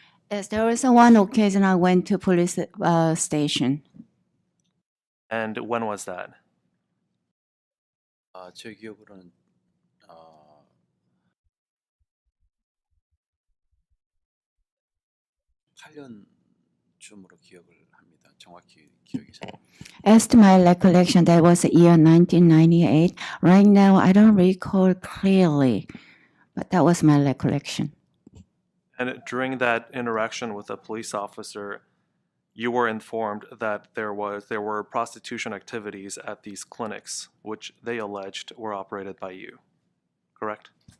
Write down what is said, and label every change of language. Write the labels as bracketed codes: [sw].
[en] Yes, there was one occasion I went to police station. And when was that? [ko] 제 기억으로는 8년쯤으로 기억을 합니다. 정확히 기억이 잘. [en] As to my recollection, that was the year 1998. Right now, I don't recall clearly, but that was my recollection. And during that interaction with a police officer, you were informed that there were prostitution activities at these clinics, which they alleged were operated by you, correct?